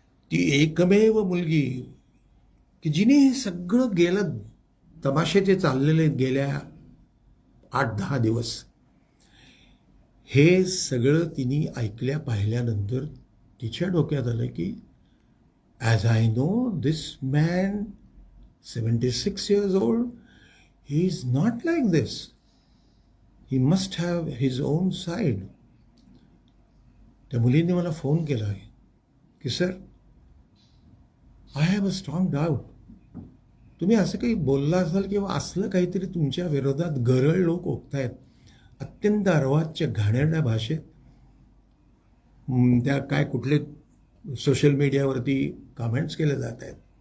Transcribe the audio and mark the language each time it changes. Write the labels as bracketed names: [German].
[Marathi] ती एकमेव मुलगी की जिने हे सगळं गेलं, तमाशे जे चाललेले गेल्या 8-10 दिवस, हे सगळं तिने ऐकल्या पाहिल्यानंतर तिच्या डोक्यात आलं की [English] As I know this man 76 years old, he is not like this. He must have his own side. [Marathi] त्या मुलीने मला फोन केला आहे की sir, [English] I have a strong doubt. [Marathi] तुम्ही असं काही बोलला असाल किंवा असलं काहीतरी तुमच्या विरोधात गरळ लोक ओकतायत, अत्यंत अर्वाच्य घाणेरड्या भाषेत, त्या काय कुठले सोशल मीडियावरती कमेंट्स केले जात आहेत.